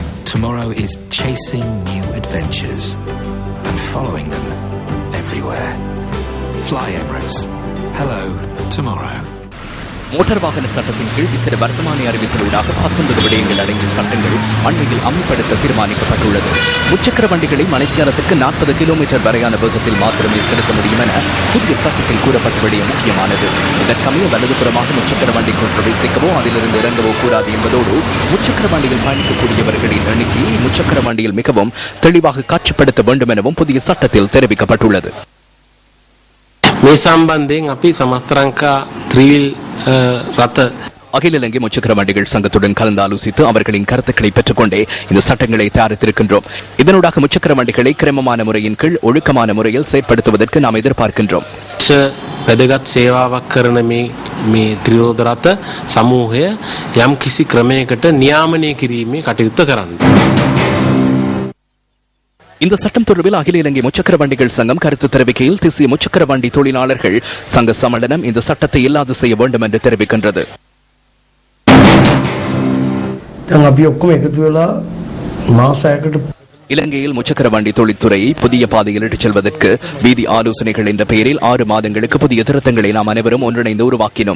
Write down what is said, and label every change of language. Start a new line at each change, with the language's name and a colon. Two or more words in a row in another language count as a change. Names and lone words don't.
English: Tomorrow is chasing new adventures and following them everywhere. Fly Emirates. Hello, tomorrow.
Tamil: மோட்டார் வாகன சட்டத்தின் கீழ் விசேட வர்த்தமானி அறிவித்தலூடாக 19 விடயங்கள் அடங்கிய சட்டங்கள் அண்மையில் அமல்படுத்த தீர்மானிக்கப்பட்டுள்ளது. முச்சக்கர வண்டிகளை மணித்தியாலத்துக்கு 40 கிலோமீட்டர் வரையான வேகத்தில் மாத்திரமே செலுத்த முடியும் என புதிய சட்டத்தில் கூறப்பட்ட விடயம் முக்கியமானது. இதற்கமைய வலதுபுறமாக முச்சக்கர வண்டிக்குள் பிரவேசிக்கவோ அதிலிருந்து இறங்கவோ கூடாது என்பதோடு முச்சக்கர வண்டியில் பயணிக்கக்கூடியவர்களின் எண்ணிக்கையை முச்சக்கர வண்டியில் மிகவும் தெளிவாக காட்சிப்படுத்த வேண்டும் எனவும் புதிய சட்டத்தில் தெரிவிக்கப்பட்டுள்ளது.
Sinhala: මේ සම්බන්ධයෙන් අපි සමස්ත ලංකා ත්‍රිවිල් රථ
Tamil: அகில இலங்கை முச்சக்கர வண்டிகள் சங்கத்துடன் கலந்து ஆலோசித்து அவர்களின் கருத்துக்களை பெற்றுக்கொண்டே இந்த சட்டங்களை தயாரித்திருக்கின்றோம். இதனூடாக முச்சக்கர வண்டிகளை கிரமமான முறையின் கீழ் ஒழுக்கமான முறையில் செயற்படுத்துவதற்கு நாம் எதிர்பார்க்கின்றோம்.
Sinhala: වැදගත් සේවාවක් කරන මේ ත්‍රිරෝද රථ සමූහය යම් කිසි ක්‍රමයකට නියාමනය කිරීමේ කටයුත්ත කරන්න.
Tamil: இந்த சட்டம் தொடர்பில் அகில இலங்கை முச்சக்கர வண்டிகள் சங்கம் கருத்து தெரிவிக்கையில் தேசிய முச்சக்கர வண்டி தொழிலாளர்கள் சங்க சம்மேளனம் இந்த சட்டத்தை இல்லாது செய்ய வேண்டும் என்று தெரிவிக்கின்றது. இலங்கையில் முச்சக்கர வண்டி தொழில்துறையை புதிய பாதையில் இட்டுச் செல்வதற்கு வீதி ஆலோசனைகள் என்ற பெயரில் 6 மாதங்களுக்கு புதிய திருத்தங்களை நாம் அனைவரும் ஒன்றிணைந்து உருவாக்கினோம்.